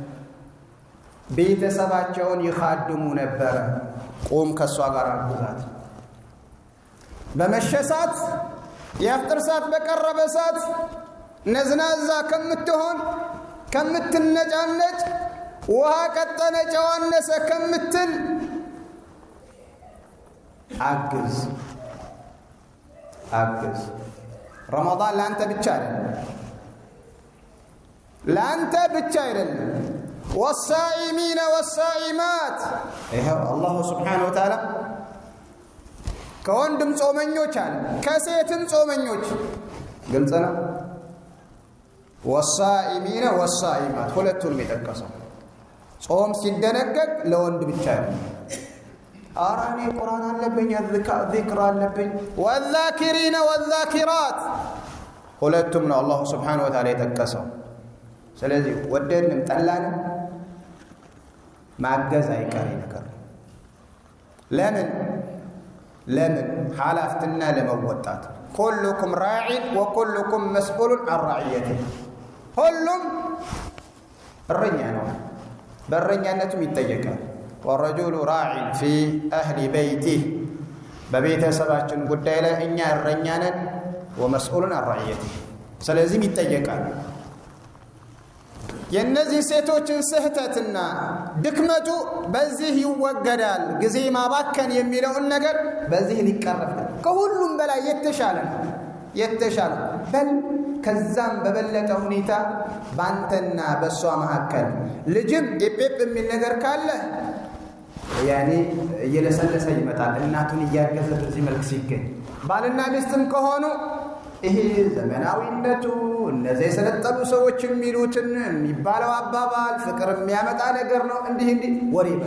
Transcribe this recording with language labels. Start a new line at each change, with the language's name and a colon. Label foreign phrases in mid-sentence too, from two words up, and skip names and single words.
Amharic: ቤተሰባቸውን ይኻድሙ ነበር ቆም ከሷ ጋር አግዛት በመሸሳት የፍጥር ሰዓት በቀረበ ሰዓት ነዝናዛ ከምትሆን ከምትነጫነጭ ውሃ ቀጠነ ጨዋነሰ ከምትል አግዝ ረመዳን ላንተ ብቻ አይደለም
Arabic: والصائمين والصائمات
Amharic: ይሄው አላህ
Arabic: سبحانه وتعالى
Amharic: ከወንድም ጾመኞች አለ ከሴትም ጾመኞች ግልጽ ነው
Arabic: والصائمين والصائمات
Amharic: ሁለቱንም የጠቀሰው ጾም ሲደነገግ ለወንድ ብቻ ነው አራኔ ቁርአን አለብኝ ذكر አለብኝ
Arabic: والذاكرين والذاكرات
Amharic: ሁለቱም ነው አላህ
Arabic: سبحانه وتعالى
Amharic: የጠቀሰው ስለዚህ ወደድንም ጠላንም ማገዝ አይቀር ነገር ለምን ሐላፍትና ለመወጣት
Arabic: كلكم راع وكلكم مسؤول عن رعيته
Amharic: ሁሉም እረኛ ነው በእረኛነቱም ይጠየቃል
Arabic: والرجل راع في أهل بيته
Amharic: በቤተሰባችን ጉዳይ ላይ እኛ እረኛ ነን
Arabic: ومسؤول عن رعيته
Amharic: ስለዚህም ይጠየቃል የነዚህ ሴቶችን ስህተትና ድክመቱ በዚህ ይወገዳል ጊዜ ማባከን የሚለው ነገር በዚህ ሊቀረፍ ከሁሉም በላይ የተሻለ በል ከዛም በበለጠ ሁኔታ ባንተና በሷ መሐከል ልጅም ዲፔፕ የሚል ነገር ካለ ያኔ እየለሰለሰ ይመጣል እናቱን እያገዘ በዚህ መልክ ሲገኝ ባልና ሚስትም ከሆኑ ይሄ ዘመናዊነቱ እነዚህ የሰለጠኑ ሰዎች የሚሉትን የሚባለው አባባል ፍቅር የሚያመጣ ነገር ነው እንዲህ ወሬ